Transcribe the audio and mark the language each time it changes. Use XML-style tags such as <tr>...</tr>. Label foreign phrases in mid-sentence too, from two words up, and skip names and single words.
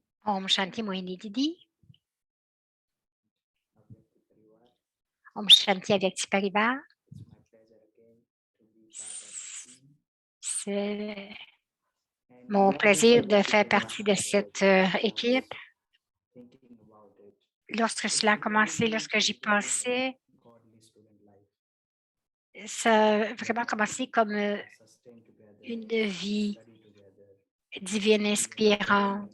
<hi>Om Shanti Mohini Didi. Om Shanti Avyakti Parivar.</hi> <fr>C'est mon plaisir de faire partie de cette équipe. Lorsque cela a commencé, lorsque j'y pensais, ça a vraiment commencé comme une vie divine inspirante.</fr>